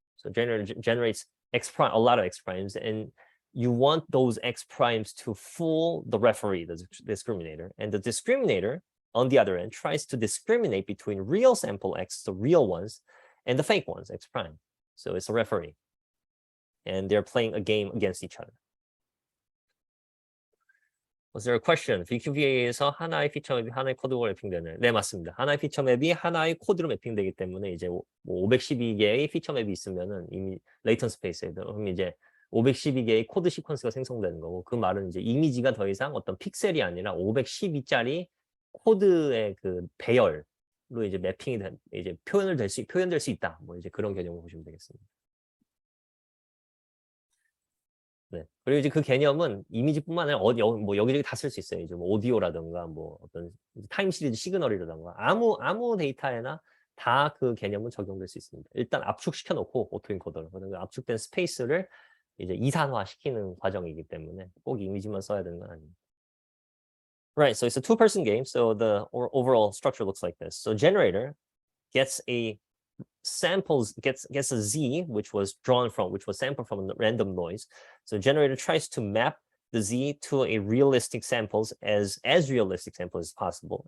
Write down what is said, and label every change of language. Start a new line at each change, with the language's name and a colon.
English: So generator generates x prime, a lot of x primes, and you want those x primes to fool the referee, the discriminator. And the discriminator, on the other end, tries to discriminate between real sample x, the real ones, and the fake ones, x prime. So it's a referee. And they're playing a game against each other. Was there a question?
Korean: VQVA에서 하나의 피처 맵이 하나의 코드로 매핑되는. 네, 맞습니다. 하나의 피처 맵이 하나의 코드로 매핑되기 때문에 이제 뭐 512개의 피처 맵이 있으면은 이미 레이턴 스페이스에 그럼 이제 512개의 코드 시퀀스가 생성되는 거고, 그 말은 이제 이미지가 더 이상 어떤 픽셀이 아니라 512짜리 코드의 그 배열로 이제 매핑이 이제 표현될 수 있다. 뭐 이제 그런 개념을 보시면 되겠습니다. 네. 그리고 이제 그 개념은 이미지뿐만 아니라 뭐 여기저기 다 쓸 수 있어요. 이제 뭐 오디오라든가 뭐 어떤 타임 시리즈 시그널이라든가 아무 데이터에나 다 그 개념은 적용될 수 있습니다. 일단 압축시켜 놓고 오토인코더를, 그다음에 압축된 스페이스를 이제 이산화시키는 과정이기 때문에 꼭 이미지만 써야 되는 건 아닙니다.
English: Right, so it's a two-person game. So the overall structure looks like this. So generator gets a Z, which was sampled from a random noise. So generator tries to map the Z to a realistic samples as realistic sample as possible.